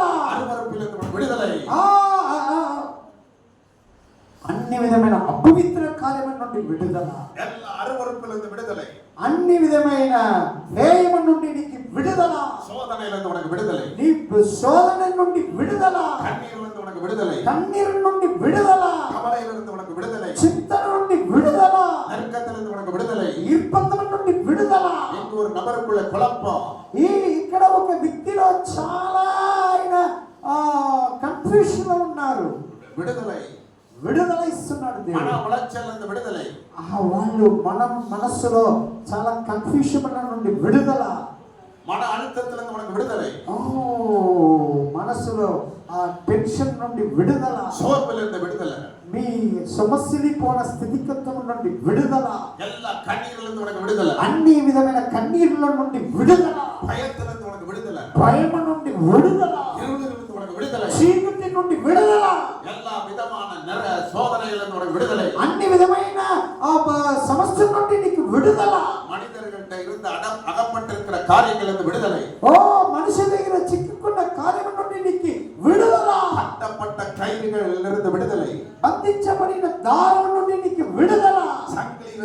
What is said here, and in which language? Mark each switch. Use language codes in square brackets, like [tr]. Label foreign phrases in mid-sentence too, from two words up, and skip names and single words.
[ta] அருவருப்பிலிருந்து உனக்கு விடுதலை. [te] అన్ని విధమైన అపవిత్ర కార్యము నుండి విడుదల. [ta] எல்லா அருவருப்பிலிருந்து விடுதலை. [te] అన్ని విధమైన హేయము నుండి నీకు విడుదల. [ta] சோதனையிலிருந்து உனக்கு விடுதலை. [te] నీ శోధన నుండి విడుదల. [ta] கண்ணீரிலிருந்து உனக்கு விடுதலை. [te] కన్నీరు నుండి విడుదల. [ta] கவலையிலிருந்து உனக்கு விடுதலை. [te] చింతన నుండి విడుదల. [ta] நெருக்கத்திலிருந்து உனக்கு விடுதலை. [te] ఇబ్బందుల నుండి విడుదల. [ta] இங்கு ஒரு நபருக்குள்ள குழப்பம். [te] ఇక్కడ ఒక వ్యక్తిలో చాలా ఆయన కన్ఫ్యూషన్ లో ఉన్నారు. [ta] விடுதலை. [te] విడుదల ఇస్తున్నాడు [ta] மன [te] దేవుడు. [ta] உளைச்சலிலிருந்து விடுதலை. [te] వాళ్ళు మనస్సులో చాలా కన్ఫ్యూషన్ నుండి విడుదల. [ta] மன அழுத்தத்திலிருந்து உனக்கு விடுதலை. [te] మనస్సులో ఆ టెన్షన్ నుండి విడుదల. [ta] சோர்விலிருந்து விடுதலை. [te] మీ సమస్యని పోన స్థితిగతుల నుండి విడుదల. [ta] எல்லா கண்ணீரிலிருந்து உனக்கு விடுதலை. [te] అన్ని విధమైన కన్నీరుల నుండి విడుదల. [ta] பயத்திலிருந்து உனக்கு விடுதலை. [te] భయం నుండి విడుదల. [ta] இருளிலிருந்து உனக்கு விடுதலை. [te] చీకటి నుండి విడుదల. [ta] எல்லா விதமான சோதனையிலிருந்து உனக்கு விடுதலை. [te] అన్ని విధమైన సమస్య నుండి నీకు విడుదల. [ta] மனிதர்கள்ட்ட இருந்து அகப்பட்டிருக்கிற காரியங்களிலிருந்து விடுதலை. [te] మనిషి దగ్గర చిక్కుకున్న కార్యం నుండి నీకు విడుదల. [ta] கட்டப்பட்ட கயிறுகளிலிருந்து விடுதலை. [te] బంధించబడిన దారం నుండి నీకు విడుదల.